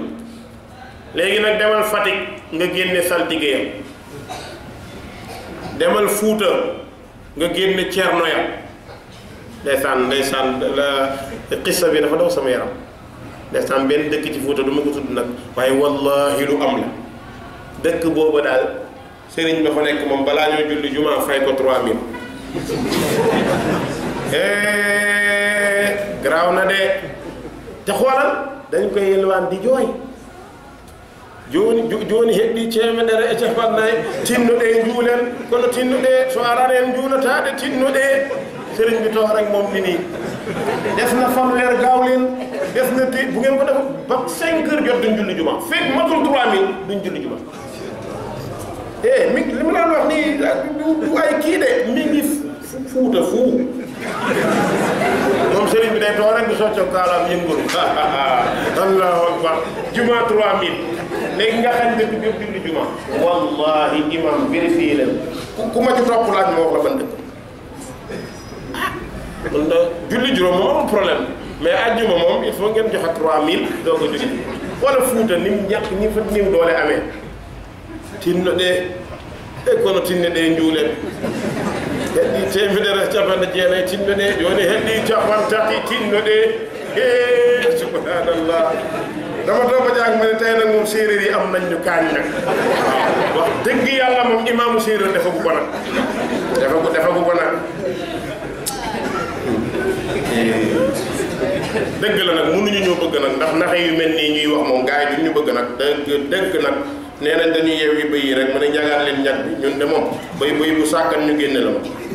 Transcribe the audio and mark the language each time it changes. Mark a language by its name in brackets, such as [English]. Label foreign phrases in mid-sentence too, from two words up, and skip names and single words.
[Wolof] léegi nag demal Fatick nga génne saltige yam demal Fuuta nga génne Ceerno ya ndeysaan la xissa bi dafa daw sama yaram ndeysaan benn dëkk ci Fuuta du ma ko tudd nag waaye wallahi lu am la dëkk booba daal sëriñ ba fa nekk moom balaa ñoo julli jumaa fay ko 3000 garaaw na de te xoolal dañ koy yelwaan di jooy [Fula] joni heddi ceemedere e capannayyi tinnuɗe juulen kono tinnuɗe so arani en juulataɗe tinnuɗe [Wolof] sëriñ bi toog rek moom ni def na fanweer gaaw leen def na ti bu ngeen ko def ba 5 heures jot duñ julli juma fekk matul 3000 duñ julli juma mi li ma laan wax nii du ay kii de mi ngi Fuuta fuu moom sëriñ bi day toog rek di socco kaalaam yëngul [Arabic] allahu akbar [Wolof] juma 3000 léegi nga xam dëkk bi yëpp julli juma wallahi imam vérifié leen ku ma ci topp laaj ma wax la ban dëkk kon da julli juróom moom amul problème mais àjjuma moom [French] il faut [Wolof] ngeen joxe 3000 doo ko julli wala Fuuta ni mu ñàkk ñi fa niw doole amee [Fula] tinno ɗe e kono tinne ɗe njuulen heddi temedere capanɗe jeenayyi tinno ɗe [Wolof] joni heddi capantati tinno ɗe subhanallah dama toog ba jaag ma ne tey nag moom séeréer yi am nañ ñu kaañ nag waaw wax dëgg yàlla moom imaamu séeréer defagu ko nag defagu ko nag dëgg la nag mënuñu ñoo bëgg nag ndax naxe yu mel nii ñuy wax moom gars yi duñ ñu bëgg nag dëgg nag nee nañ dañuy yeew yi bëy yi rek mën a njagaat leen ñag bi ñun de moom bëy bu sàkkan ñu génne la ma